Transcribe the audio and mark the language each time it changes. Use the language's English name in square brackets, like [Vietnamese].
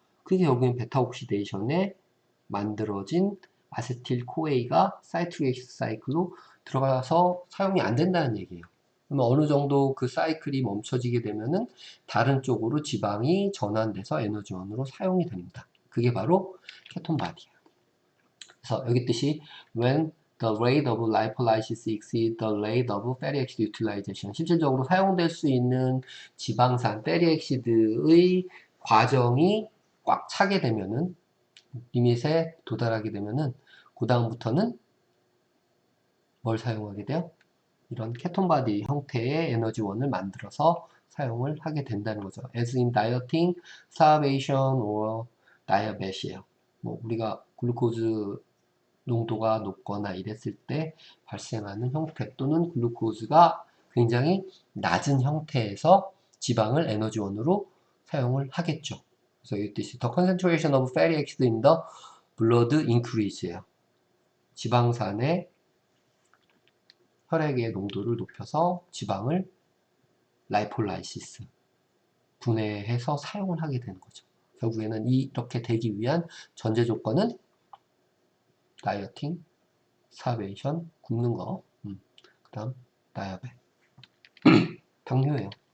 [Korean] 그게 여기는 베타 옥시데이션에 만들어진 아세틸 코에이가 사이트릭 사이클로 들어가서 사용이 안 된다는 얘기예요. 그러면 어느 정도 그 사이클이 멈춰지게 되면은 다른 쪽으로 지방이 전환돼서 에너지원으로 사용이 됩니다. 그게 바로 케톤 바디예요. 그래서 여기 뜻이 [English] when the rate of lipolysis exceeds the rate of fatty acid utilization. [Korean] 실질적으로 사용될 수 있는 지방산, fatty acid의 과정이 꽉 차게 되면은, 리밋에 도달하게 되면은, 그 다음부터는 뭘 사용하게 돼요? 이런 케톤바디 형태의 에너지원을 만들어서 사용을 하게 된다는 거죠. [English] as in dieting, starvation, or diabetes이에요. [Korean] 뭐 우리가 글루코즈 농도가 높거나 이랬을 때 발생하는 형태 또는 글루코즈가 굉장히 낮은 형태에서 지방을 에너지원으로 사용을 하겠죠. 그래서 이 뜻이 [English] the concentration of fatty acid in the blood increase예요. [Korean] 지방산의 혈액의 농도를 높여서 지방을 라이폴라이시스 분해해서 사용을 하게 되는 거죠. 결국에는 이렇게 되기 위한 전제 조건은 다이어팅, 스타베이션, 굶는 거, 그 다음 다이아벳, 당뇨예요.